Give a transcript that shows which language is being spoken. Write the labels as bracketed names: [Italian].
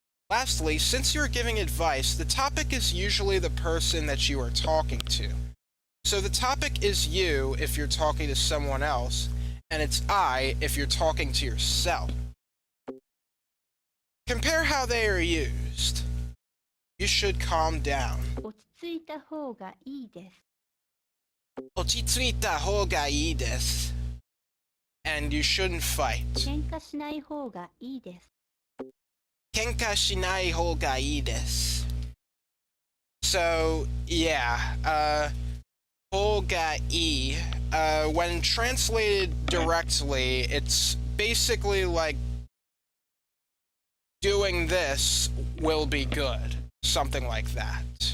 [English] Lastly, since you're giving advice, the topic is usually the person that you are talking to. So the topic is you if you're talking to someone else, and it's I if you're talking to yourself. Compare how they are used. You should calm down. [Japanese] 落ち着いた方がいいです。落ち着いた方がいいです。 [English] And you shouldn't fight. [Japanese] 喧嘩しない方がいいです。喧嘩しない方がいいです。 [English] So, yeah, 方がいい, when translated directly, it's basically like doing this will be good. Something like that.